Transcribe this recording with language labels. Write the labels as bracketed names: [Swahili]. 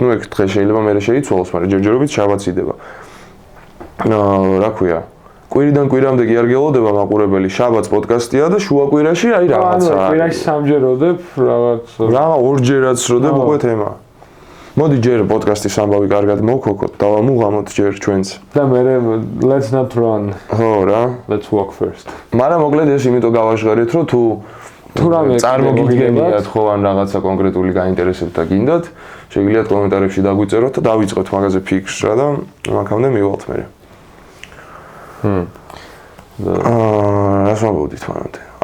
[Georgian] ნუ ეგ დღე შეიძლება მე შეიცვალოს, მაგრამ ჯერჯერობით შაბათს იდება. რა ქვია? კვირიდან კვირამდე კი არ გელოდება მაყურებელი, შაბათს პოდკასტია და შუა კვირაში აი რაღაცა. კვირაში სამჯეროდებ რაღაც. რა, ორჯერაც როდებ უკვე თემა. მოდი ჯერ პოდკასტის ამბავი კარგად მოვქოქოთ და მუღამოთ ჯერ ჩვენც. და მე [English] let's not run. [Georgian] ხო რა. [English] Let's walk first. [Georgian] მაგრამ მოკლედ ეს იმიტომ გავაჟღერეთ, რომ თუ რამე წარმოგიდგენიათ ხო ან რაღაცა კონკრეტული გაინტერესებთ და გინდათ, შეგიძლიათ კომენტარებში დაგვიწეროთ და დავიწყოთ მაგაზე ფიქრს რა და მაგამდე მივალთ მე. რას ვამბობდით მანამდე?